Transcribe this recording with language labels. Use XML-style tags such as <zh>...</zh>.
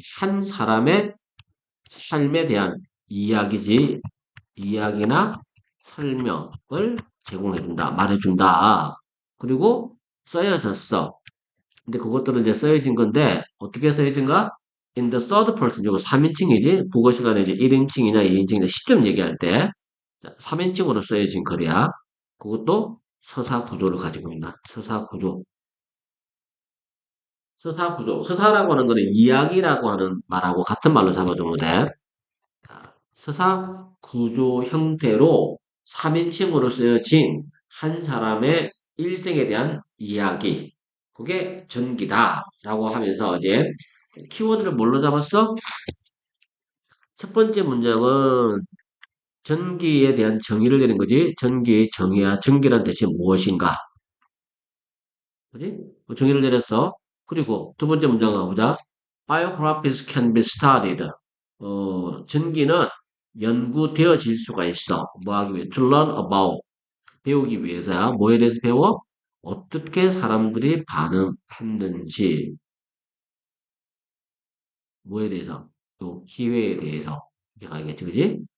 <ko>한 사람의 삶에 대한 이야기지, 이야기나 설명을 제공해준다, 말해준다. 그리고 써여졌어. 근데 그것들은 이제 써여진 건데, 어떻게 써여진가?</ko> <en>In the third person,</en> <ko>이거 3인칭이지? 국어 시간에 이제 1인칭이나 2인칭이나 시점 얘기할 때, 3인칭으로 써여진 글이야. 그것도 서사 구조를 가지고 있다. 서사 구조. 서사 구조. 서사라고 하는 거는 이야기라고 하는 말하고 같은 말로 잡아주면 돼. 서사 구조 형태로 3인칭으로 쓰여진 한 사람의 일생에 대한 이야기. 그게 전기다라고 하면서 이제 키워드를 뭘로 잡았어? 첫 번째 문장은 전기에 대한 정의를 내는 거지. 전기의 정의야. 전기란 대체 무엇인가? 그지? 정의를 내렸어. 그리고 두 번째 문장 가보자.</ko> <en>Biographies can be studied.</en> <ko>전기는 연구되어질 수가 있어. 뭐 하기 위해?</ko> <en>To learn about.</en> <ko>배우기 위해서야. 뭐에 대해서 배워? 어떻게 사람들이 반응했는지. 뭐에 대해서? 또 기회에 대해서. 이렇게 가야겠지, 그지?</ko>